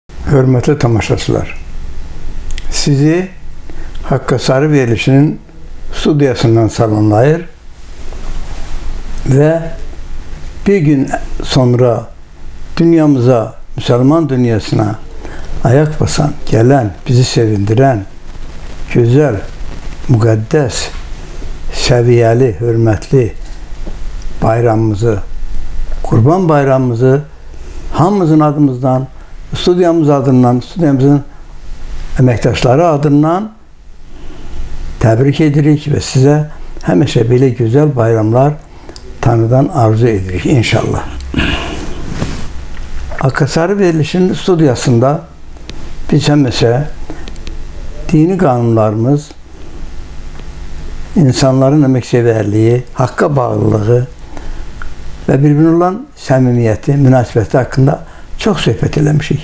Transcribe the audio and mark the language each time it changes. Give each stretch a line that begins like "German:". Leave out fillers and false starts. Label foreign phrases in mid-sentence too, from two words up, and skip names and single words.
Azerbaijani: Hörmətli tamaşaçılar, sizi Hakk'a Sarı verilişinin studiyasından salamlayır
Turkish: ve bir gün sonra dünyamıza, Müslüman dünyasına ayak basan, gelen, bizi sevindiren, güzel, mukaddes, seviyeli, hürmetli bayramımızı, Kurban Bayramımızı
Azerbaijani: hamımızın adımızdan, stüdyomuz adından, stüdyomuzun əməkdaşları adından təbrik edirik və sizə həmişə belə gözəl bayramlar Tanrıdan arzu edirik inşallah. Hakk'a Sarı verilişinin studiyasında biz həmişə dini qanunlarımız, insanların əməksevərliyi, haqqa bağlılığı və bir-birinə olan səmimiyyəti, münasibəti haqqında çox söhbət eləmişik.